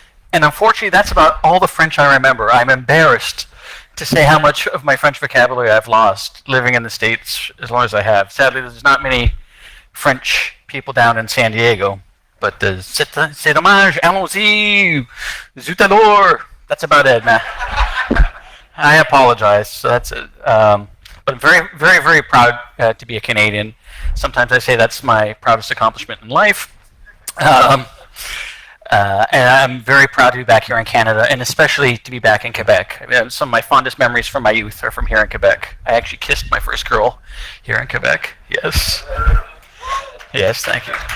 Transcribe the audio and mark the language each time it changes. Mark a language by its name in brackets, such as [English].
[English] And unfortunately, that's about all the French I remember. I'm embarrassed to say how much of my French vocabulary I've lost living in the States as long as I have. Sadly, there's not many French people down in San Diego. But [French] c'est dommage, allons-y, zut alors. [English] That's about it, man. I apologize. So that's it. But I'm very, very, very proud to be a Canadian. Sometimes I say that's my proudest accomplishment in life. And I'm very proud to be back here in Canada, and especially to be back in Quebec. I mean, some of my fondest memories from my youth are from here in Quebec. I actually kissed my first girl here in Quebec. Yes. Yes, thank you.